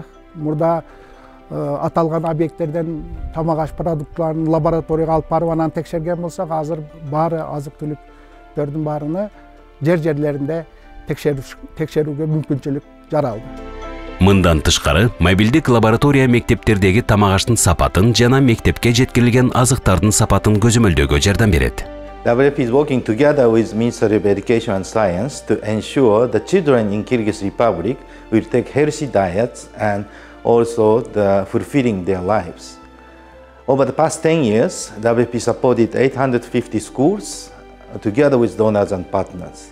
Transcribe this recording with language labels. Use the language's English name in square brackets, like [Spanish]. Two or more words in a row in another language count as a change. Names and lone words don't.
[Kyrgyz] Мурда аталган объекттерден тамак аш продуктларын лабораторияга алып барып анан текшерген болсок, азыр баары азык-түлүктөрдүн баарыны жерлеринде текшерүүгө мүмкүнчүлүк жаралды. Мындан тышкары, мобилдик лаборатория мектептердеги тамак аштын сапатын жана мектепке жеткирилген азыктардын сапатын көзөмөлдөөгө жардам берет. [English] WFP is working together with Ministry of Education and Science to ensure the children in Kyrgyz Republic will take healthy diets and also fulfilling their lives. Over the past 10 years, WFP supported 850 schools together with donors and partners.